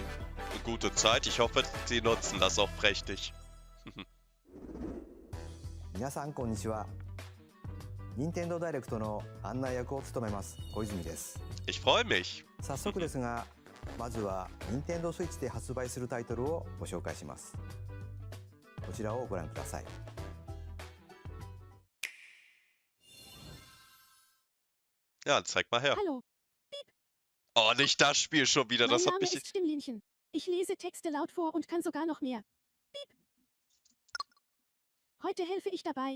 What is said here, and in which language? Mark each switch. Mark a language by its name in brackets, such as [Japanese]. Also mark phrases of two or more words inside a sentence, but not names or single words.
[German] Eine gute Zeit. Ich hoffe, sie nutzen das auch prächtig. [Japanese] 皆さんこんにちは。任天堂ダイレクトの案内役を務めます小泉です。 [German] Ich freue mich. [Japanese] 早速ですが、まずは任天堂スイッチで発売するタイトルをご紹介します。こちらをご覧ください。 [German] Ja, zeig mal her. Hallo, Oh, nicht das Spiel schon wieder. mein Das hat Name mich. ist Stimmlinchen. Ich lese Texte laut vor und kann sogar noch mehr. Piep. Heute helfe ich dabei.